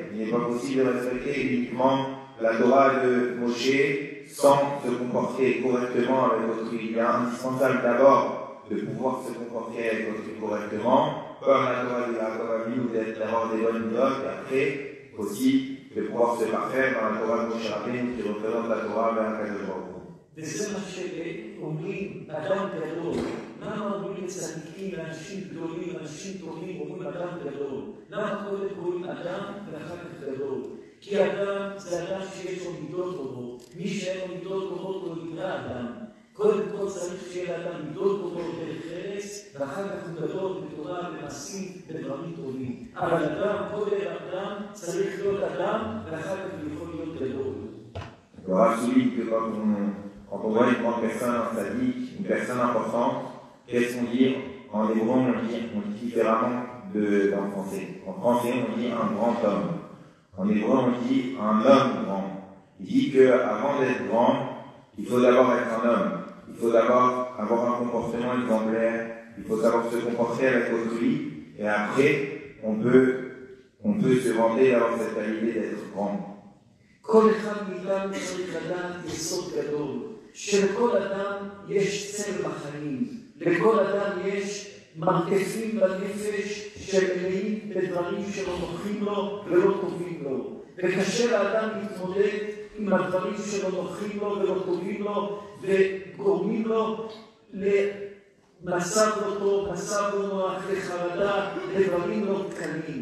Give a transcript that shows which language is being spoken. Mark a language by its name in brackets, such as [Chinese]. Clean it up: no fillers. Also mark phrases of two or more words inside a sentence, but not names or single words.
[French] Il n'est pas possible de respecter uniquement la Torah de Moshe sans se comporter correctement avec autrui. Il est indispensable d'abord de pouvoir se comporter avec autrui correctement, comme la Torah de Yaakov Avinu, d'avoir des bonnes notes, et après aussi de pouvoir se parfaire dans la Torah de Moshe Rabbeinu qui représente la Torah vers [Hebrew] הקדוש ברוך הוא. וזה מה שאומרים אדם גדול. למה אומרים לצדיקים, לאנשים גדולים, לאנשים טובים, אומרים אדם גדול? למה קודם קוראים אדם ואחר כך גדול? כי אדם זה אדם שיש לו מידות טובות. מי שאין לו מידות טובות לא נקרא אדם. קודם כל צריך שיהיה לאדם מידות טובות דרך ארץ, ואחר כך הוא גדול בתורה, במעשים, בדברים טובים. אבל אדם, כל אדם צריך להיות אדם, ואחר כך הוא יכול להיות גדול. [French] Quand on voit une grande personne dans sa vie, une personne importante, qu'est-ce qu'on dit? En hébreu, on dit différemment en français. En français, on dit un grand homme. En hébreu, on dit un homme grand. Il dit qu'avant d'être grand, il faut d'abord être un homme. Il faut d'abord avoir un comportement exemplaire. Il faut savoir se comporter avec autrui. Et après, on peut se vanter d'avoir cette qualité d'être grand. [Hebrew] כל אחד מאיתנו צריך לדעת יסוד גדול, שלכל אדם יש צל בחיים, לכל אדם יש מרתפים בנפש שמלאים בדברים שלא נוחים לו ולא טובים לו. וקשה לאדם להתמודד עם הדברים שלא נוחים לו ולא טובים לו וגורמים לו מצב לא טוב, מצב לא נוח, לחרדה, לדברים לא קלים.